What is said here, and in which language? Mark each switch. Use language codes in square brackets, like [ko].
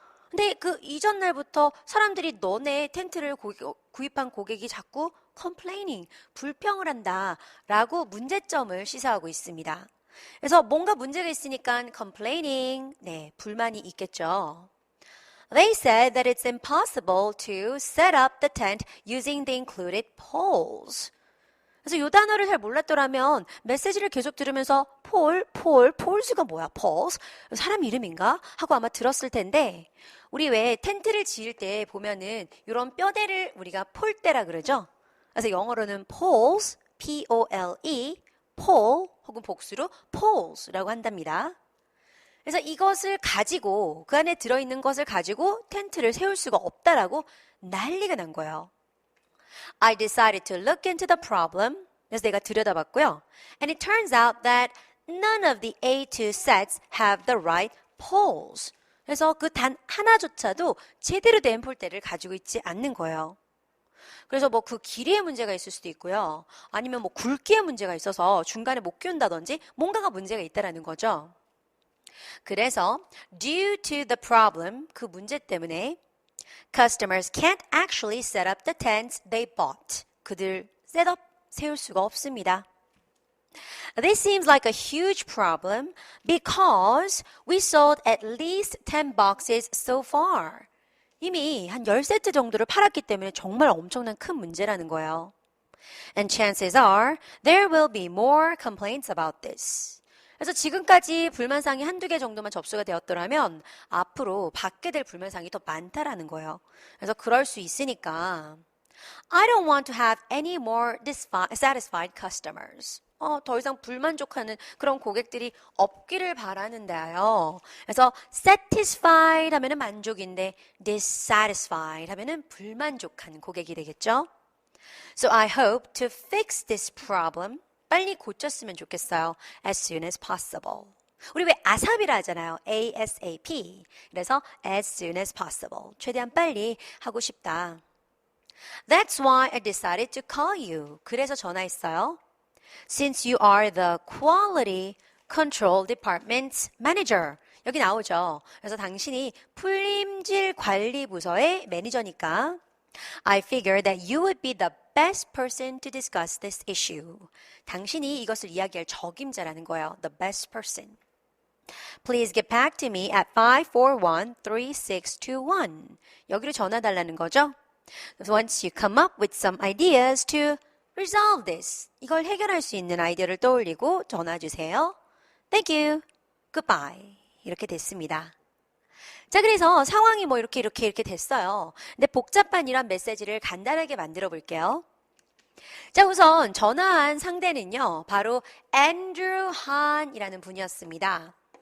[ko] 근데 그 이전 날부터 사람들이 너네 텐트를 구입한 고객이 자꾸 complaining, 불평을 한다라고 문제점을 시사하고 있습니다. 그래서 뭔가 문제가 있으니까 complaining, 불만이 있겠죠. [en] They said that it's impossible to set up the tent using the included poles. [ko] 그래서 이 단어를 잘 몰랐더라면 메시지를 계속 들으면서 폴스가 뭐야? poles? 사람 이름인가? 하고 아마 들었을 텐데 우리 왜 텐트를 지을 때 보면은 이런 뼈대를 우리가 폴대라 그러죠? 그래서 영어로는 poles, P-O-L-E, pole 혹은 복수로 poles라고 한답니다. 그래서 이것을 가지고 그 안에 들어있는 것을 가지고 텐트를 세울 수가 없다라고 난리가 난 거예요. [en] I decided to look into the problem. [ko] 그래서 내가 들여다봤고요. [en] And it turns out that none of the A2 sets have the right poles. [ko] 그래서 그 단 하나조차도 제대로 된 폴대를 가지고 있지 않는 거예요. 그래서 뭐 그 길이의 문제가 있을 수도 있고요. 아니면 뭐 굵기의 문제가 있어서 중간에 못 끼운다든지 뭔가가 문제가 있다라는 거죠. [en] 그래서 due to the problem, [ko] 그 문제 때문에 [en] customers can't actually set up the tents they bought. [ko] 그들 셋업 세울 수가 없습니다. [en] This seems like a huge problem because we sold at least 10 boxes so far. [ko] 이미 한 10세트 정도를 팔았기 때문에 정말 엄청난 큰 문제라는 거예요. [en] And chances are there will be more complaints about this. [ko] 그래서 지금까지 불만사항이 한두 개 정도만 접수가 되었더라면 앞으로 받게 될 불만사항이 더 많다라는 거예요. 그래서 그럴 수 있으니까 [en] I don't want to have any more dissatisfied customers. [ko] 더 이상 불만족하는 그런 고객들이 없기를 바라는데요. 그래서 satisfied 하면은 만족인데 dissatisfied 하면은 불만족한 고객이 되겠죠. [en] So I hope to fix this problem. [ko] 빨리 고쳤으면 좋겠어요. [en] As soon as possible. [ko] 우리 왜 ASAP이라 하잖아요. [en] ASAP. 그래서 as soon as possible. [ko] 최대한 빨리 하고 싶다. [en] That's why I decided to call you. [ko] 그래서 전화했어요. [en] Since you are the Quality Control Department's manager. [ko] 여기 나오죠. 그래서 당신이 품질 관리 부서의 매니저니까 [en] I figured that you would be the best person to discuss this issue. [ko] 당신이 이것을 이야기할 적임자라는 거예요. [en] The best person. Please get back to me at 541-3621. [ko] 여기로 전화 달라는 거죠. [en] Once you come up with some ideas to resolve this. [ko] 이걸 해결할 수 있는 아이디어를 떠올리고 전화 주세요. [en] Thank you. Goodbye. [ko] 이렇게 됐습니다. 자, 그래서 상황이 뭐 이렇게 됐어요. 근데 복잡한 이런 메시지를 간단하게 만들어 볼게요. 자, 우선 전화한 상대는요, 바로 앤드루 한이라는 분이었습니다.